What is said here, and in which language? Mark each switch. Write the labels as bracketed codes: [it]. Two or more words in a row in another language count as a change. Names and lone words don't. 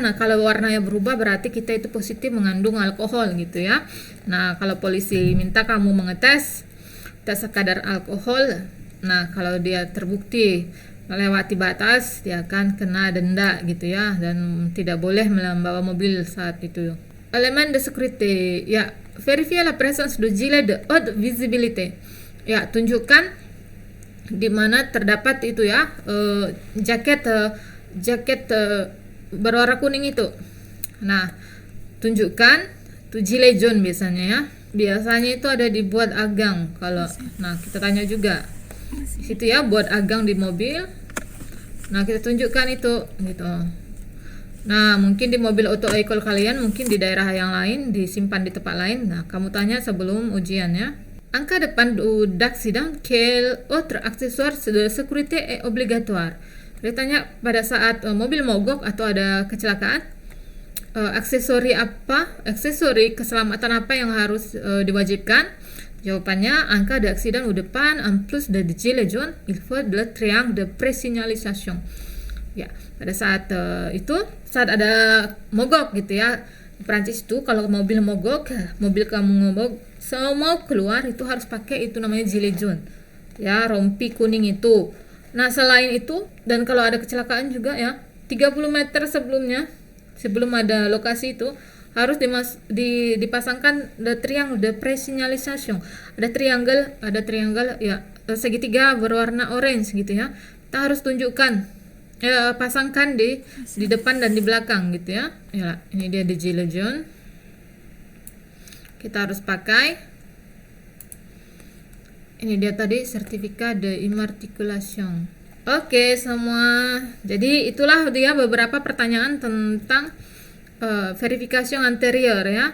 [id] Nah, kalau warnanya berubah berarti kita itu positif mengandung alkohol gitu ya. Nah, kalau polisi minta kamu mengetes tes kadar alkohol, nah kalau dia terbukti melewati batas, dia akan kena denda gitu ya, dan tidak boleh membawa mobil saat itu. [fr] Elemen de sécurité, ya, vérifier la présence de gilet de haute visibilité. [id] Ya, tunjukkan di mana terdapat itu ya, jaket berwarna kuning itu. Nah, tunjukkan itu [fr] gilet jaune [id] biasanya ya. Biasanya itu ada dibuat agang. Kalau nah kita tanya juga di situ ya, buat agang di mobil. Nah, kita tunjukkan itu gitu. Nah, mungkin di mobil [fr] auto ecole [id] kalian, mungkin di daerah yang lain, disimpan di tempat lain. Nah, kamu tanya sebelum ujian ya. [fr] En cas de panne ou d'accident, quel autre accessoire de sécurité est obligatoire? [id] Dia tanya pada saat mobil mogok atau ada kecelakaan, aksesori keselamatan apa yang harus diwajibkan? Jawabannya, [fr] en cas d'accident ou de panne, en plus de gilet jaune, il faut le triangle de présignalisation. [id] Ya, pada saat itu, saat ada mogok gitu ya, di Prancis itu kalau mobil mogok, mobil kamu mogok, mau keluar itu harus pakai itu namanya [fr] gilet jaune, [id] ya, rompi kuning itu. Nah, selain itu, dan kalau ada kecelakaan juga ya, 30 meter sebelum ada lokasi itu, harus dipasangkan the [fr] triangle de présignalisation. [id] Ada triangle ya, segitiga berwarna orange gitu ya. Kita harus tunjukkan, pasangkan di depan dan di belakang gitu ya. Ya, ini dia di [fr] gilet jaune. [id] Kita harus pakai. Ini dia tadi sertifikat [fr] de immatriculation. [id] Oke, semua. Jadi itulah dia beberapa pertanyaan tentang verifikasi anterior ya.